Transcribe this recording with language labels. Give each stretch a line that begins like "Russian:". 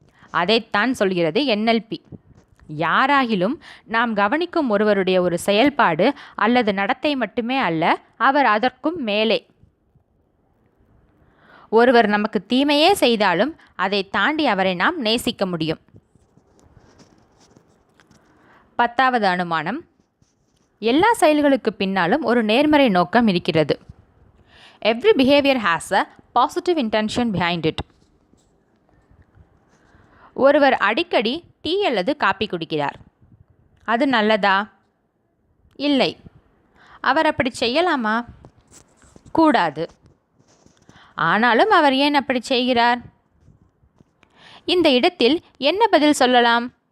Tamil: அதைத்தான் சொல்கிறது NLP. யாராகிலும் நாம் கவனிக்கும் ஒருவருடைய ஒரு செயல்பாடு அல்லது நடத்தை மட்டுமே அல்ல, அவர் அதற்கும் மேலே. ஒருவர் நமக்கு தீமையே செய்தாலும் அதை தாண்டி அவரை நாம் நேசிக்க முடியும். 10வது அனுமானம். எல்லா செயல்களுக்கு பின்னாலும் ஒரு நேர்மறை நோக்கம் இருக்கிறது.
English: Every behavior has a positive intention behind it.
Tamil: ஒருவர் அடிக்கடி டீ அல்லது காப்பி குடிக்கிறார். அது நல்லதா? இல்லை. அவர் அப்படி செய்யலாமா? கூடாது. ஆனாலும் அவர் ஏன் அப்படி செய்கிறார்? இந்த இடத்தில் என்ன பதில் சொல்லலாம்?